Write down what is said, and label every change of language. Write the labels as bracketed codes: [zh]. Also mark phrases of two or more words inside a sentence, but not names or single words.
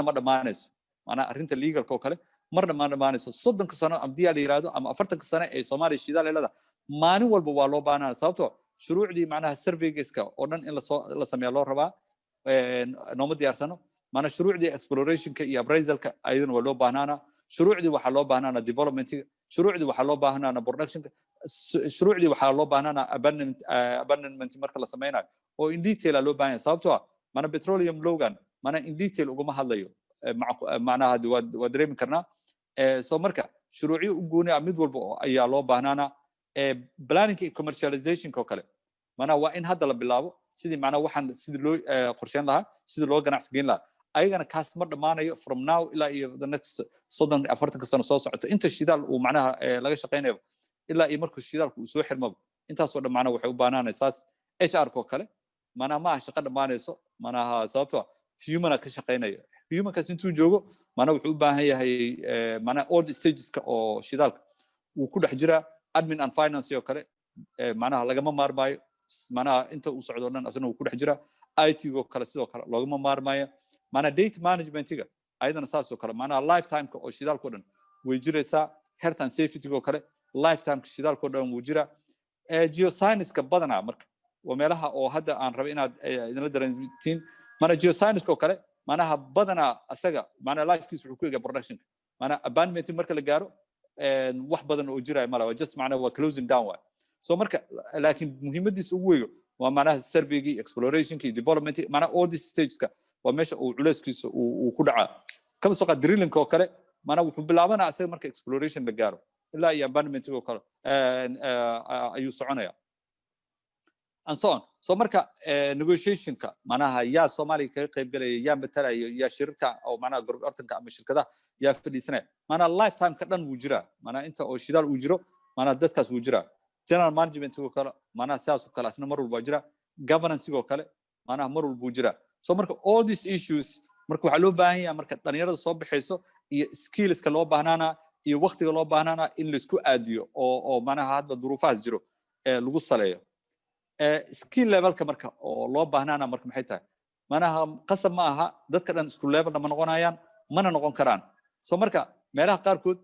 [so] ma dhamaanayso macnaha arrinta legalka kale marna ma dhamaanayso soddonka sano haddii la yiraahdo ama 40 sano ee Soomaaliya shidaal leedahay maalin walba waa loo baahnaa sababtoo shuruucdii macnaha surveygiska oo dhan in la sameeyo loo rabaa nooma diyaarsano macnaha shuruucdii explorationka iyo appraisalka ayadana waa loo baahnaana shuruucdii waxaa loo baahnaana developmentiga shuruucdii waxaa loo baahnaana productionka shuruucdii waxaa loo baahnaana abandonment marka la sameynayo oo [en] in detail [so] loo baahan yahay sababtoo ah macnaha [en] petroleum lowgan [so] macnaha [en] in detail [so] uguma hadlayo macnaha waa dareemi karnaa soo marka shuruucyo u gooni ah mid walba ayaa loo baahnaana [en] planning and commercialization [so] ko kale macnaha waa in hadda la bilaabo sidii macnaha waxaan sidii loo qorsheyn lahaa sidii loo ganacsi geyn lahaa ayagana kaas ma dhamaanayo [en] from now [so] ilaa iyo [en] the next 40 [so] sano soo socoto inta shidaal uu macnaha laga shaqeynayo ilaa iyo markuu shidaalku soo xirmaba intaas oo dhamaana waxay u baahanaysaa HR ko kale macnaha ma shaqo dhamaanayso macnaha sababtoo human ka shaqeynayo human kaas intuu joogo macnaha wuxuu u baahan yahay macnaha [en] all the stages [so] ka oo shidaalka uu ku dhex jira [en] admin and finance [so] oo kale macnaha lagama maarmaayo macnaha inta uu socdo dhan asna uu ku dhex jira IT go kale sidoo kale lagama maarmaayo macnaha [en] data management-ga [so] ayadana saas oo kale macnaha lifetime ka oo shidaalka dhan way jiraysaa [en] health and safety [so] go kale lifetime ka shidaalka dhan wuu jira geoscience-ka badana marka waa meelaha oo hadda aan rabo inaad idinla darantiin macnaha geoscience-ka oo kale macnaha badana asaga macnaha lifekiisa wuxuu ku eega production macnaha abandonment marka la gaaro wax badan oo jira malaha just macnaha waa [en] closing down [so] waa so marka laakiin muhiimadiisa ugu weyn waa macnaha survey-gi exploration-ki development macnaha [en] all these stages-ka [so] waa meesha uu culeyskiisa uu ku dhacaa kama soo qaad drilling-ka oo kale macnaha wuxuu bilaabanaa asaga marka exploration la gaaro ilaa iyo abandonment oo kale ayuu soconaya [en] and so on so [so] marka negotiation-ka macnaha yaa Soomaaliya kaga qayb galaya yaa matalaya yaa shirka oo macnaha gorgortanka ama shirkadaha yaa fadhiisanaya macnaha lifetime ka dhan wuu jiraa macnaha inta oo shidaal uu jiro macnaha dadkaas wuu jiraa [en] general management [so] oo kale macnaha sidaas oo kale asna mar walba jira governance oo kale macnaha mar walba jira so marka [en] all these issues [so] marka waxa loo baahan yahay marka dhalinyarada soo bixayso iyo skills-ka loo baahnaana iyo waqtiga loo baahnaana in la isku aadiyo oo macnaha hadba duruufahaas jiro lagu saleeyo [en] skill level-ka [so] marka oo loo baahnaana marka maxay tahay macnaha qasab ma aha dadka dhan isku level ma noqonayaan mana noqon karaan so marka meelaha qaarkood